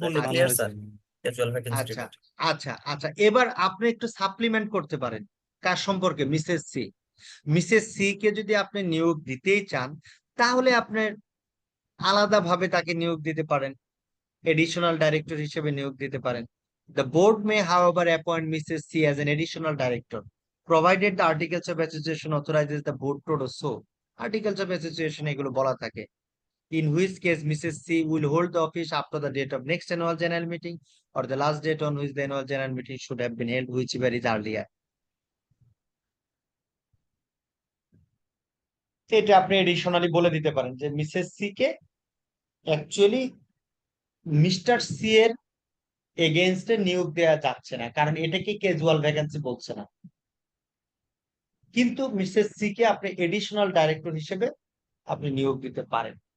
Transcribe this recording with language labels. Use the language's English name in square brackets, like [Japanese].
[English] Clear, sir. Casual vacancy [Bangla] আচ্ছা [English] related. [Bangla] আচ্ছা আচ্ছা, এবার আপনি একটু সাপ্লিমেন্ট করতে পারেন কার সম্পর্কে? মিসেস সি কে যদি আপনি নিয়োগ দিতেই চান, তাহলে আপনার আলাদাভাবে তাকে নিয়োগ দিতে পারেন, এডিশনাল ডাইরেক্টর হিসেবে নিয়োগ দিতে পারেন। [English] The board may, however, appoint Mrs. C as an additional director, provided the Articles of Association authorizes the board to do so. [Bangla] Articles of Association এগুলো বলা থাকে। [English] In which case, Mrs. C will hold the office up to the date of next annual general meeting or the last date on which the annual general meeting should have been held, whichever is earlier. [Bangla] এটা আপনি additionally বলে দিতে পারেন যে Mrs C K actually mister C এর এগেইনস্টে নিয়োগ দেওয়া যাচ্ছে না, কারণ এটাকে ক্যাজুয়াল ভ্যাকেন্সি বলছে না, কিন্তু মিসেস সি কে আপনি এডিশনাল ডাইরেক্টর হিসেবে আপনি নিয়োগ দিতে পারেন।